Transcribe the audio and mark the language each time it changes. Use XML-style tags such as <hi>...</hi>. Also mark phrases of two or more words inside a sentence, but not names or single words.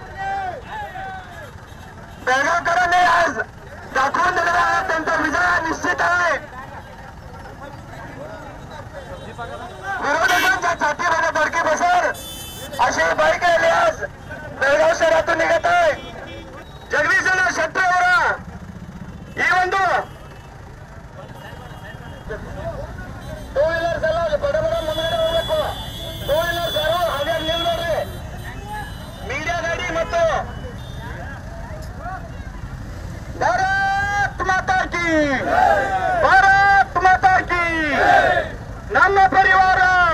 <mr>बेळगावकरांनी आज दाखवून दिलेला आहे त्यांचा विजय निश्चित आहे विरोधकांच्या छातीमध्ये धडकी बसेल अशी बाईक आली आज बेळगाव शहरातून निघत आहे जगदीश शेट्टी</mr> <kn>ಅವರ ಈ ಒಂದು</kn> <en>two wheelers</en> <kn>ಎಲ್ಲ ಬಡ ಬಡ ಮುಂದೆ ಹೋಗ್ಬೇಕು</kn> <en>two wheelers</en> <kn>ಯಾರು ಹಾಗೆ ನಿಲ್ಬೇಡ್ರಿ ಮೀಡಿಯಾ ಗಾಡಿ ಮತ್ತು</kn> <hi>भारत माता की</hi> <kn>ನಮ್ಮ ಪರಿವಾರ</kn>